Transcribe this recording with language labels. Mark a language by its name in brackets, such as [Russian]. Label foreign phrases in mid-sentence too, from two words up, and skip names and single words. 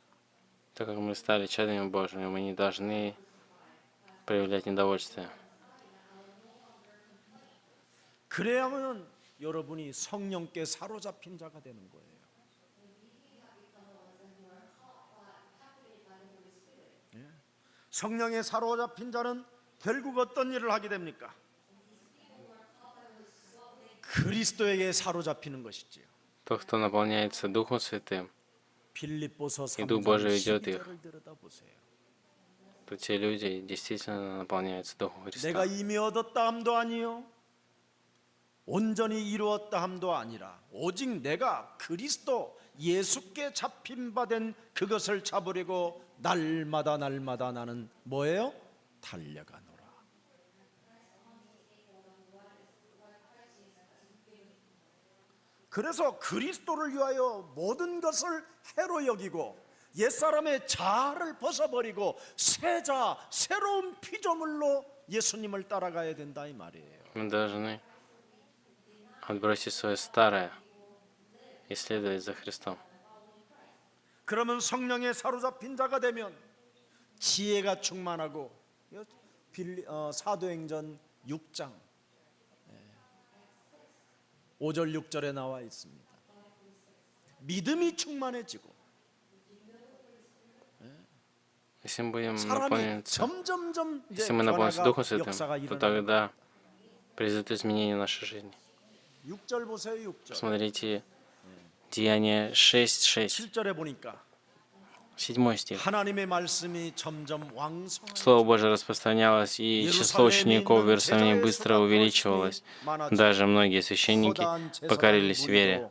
[Russian] Так как мы стали чадами Божьими, мы не должны проявлять недовольствие. [Korean] 그래야만 여러분이 성령께 사로잡힌 자가 되는 거예요. 예. 성령에 사로잡힌 자는 결국 어떤 일을 하게 됩니까? 그리스도에게 사로잡히는 것이지요. [Russian] Тот, кто наполняется Духом Святым, [Korean] 빌립보서 [Russian] И Дух Божий [Korean] 3장 [Russian] ведет их. [Korean] 12절을 들여다보세요. [Russian] то те люди действительно наполняются Духом [Korean] 내가 [Russian] Христа. [Korean] 이미 얻었다 함도 아니요 온전히 이루었다 함도 아니라 오직 내가 그리스도 예수께 잡힌 바 된 그것을 잡으려고 날마다 나는 뭐예요? 달려가노라. 그래서 그리스도를 위하여 모든 것을 해로 여기고 옛사람의 자아를 벗어버리고 새자 새로운 피조물로 예수님을 따라가야 된다 이 말이에요. [Russian] Мы должны отбросить свое старое и следовать за Христом. [Korean] 그러면 성령에 사로잡힌 자가 되면 지혜가 충만하고 사도행전 6장 5절 6절에 나와 있습니다. 믿음이 충만해지고 [Russian] Если мы будем [Korean] 사람이 [Russian] наполняться, [Korean] 점점점 이제 [Russian] если мы наполнимся Духом [Korean] 변화가 [Russian] Святым, [Korean] 역사가 [Russian] то [Korean] 일어나는 [Russian] тогда произойдут изменения в нашей жизни. [Korean] 6절 보세요. 6절. [Russian] Смотрите, Деяние 6:6, [Korean] 7절에 보니까 [Russian] 7 стих. [Korean] 하나님의 말씀이 점점 왕성하게 [Russian] Слово Божие распространялось, и число учеников в Иерусалиме быстро увеличивалось. Даже многие священники покорились вере.